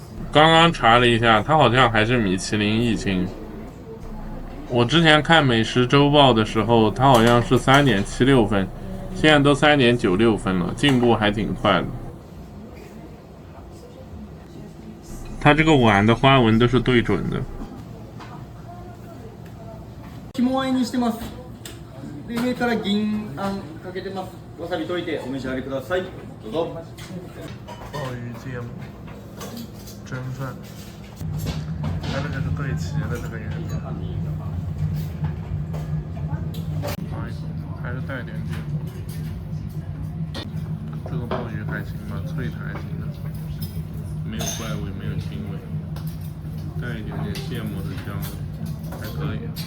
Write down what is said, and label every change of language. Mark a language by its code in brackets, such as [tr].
[zh] 刚刚查了一下，他好像还是米其林1星。我之前看美食周报的时候，他好像是3.76分，现在都3.96分了，进步还挺快的。他这个碗的花纹都是对准的。 [ja] 肝あんにしてます。で上から銀あんかけてます。わさび溶いてお召し上がりください。どうぞ。 [zh] 鲍鱼芥末蒸饭，它这个是对齐的这个原料。尝一口，还是带点芥末。这个鲍鱼还行吧，脆的还行的，没有怪味，没有腥味，带一点点芥末的香味，还可以。